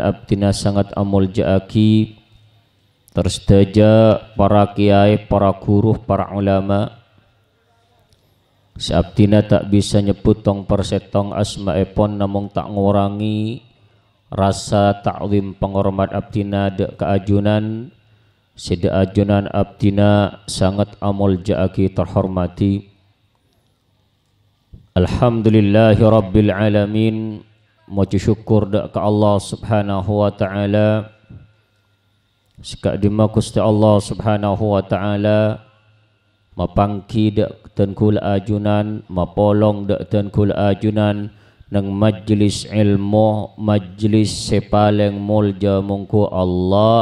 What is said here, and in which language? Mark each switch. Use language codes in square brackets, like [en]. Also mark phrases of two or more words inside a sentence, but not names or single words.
[mad] abdina sangat amul ja'aki, tersedaja para kiai, para guru, para ulama, seabdina tak bisa nyebut tong persetong asma'epon, namung tak ngurangi rasa ta'zim penghormat abdina dek keajunan, seda ajunan abdina sangat amul ja'aki terhormati. [ar] الحمد لله رب العالمين. [mad] Moci syukur dak ke Allah [ar] سبحانه وتعالى, [mad] sekak dima Gusti Allah [ar] سبحانه وتعالى [mad] mapangki dak tenkul ajunan, mapolong dak tenkul ajunan nang majlis ilmu, majlis sepaleng mulja mungku Allah.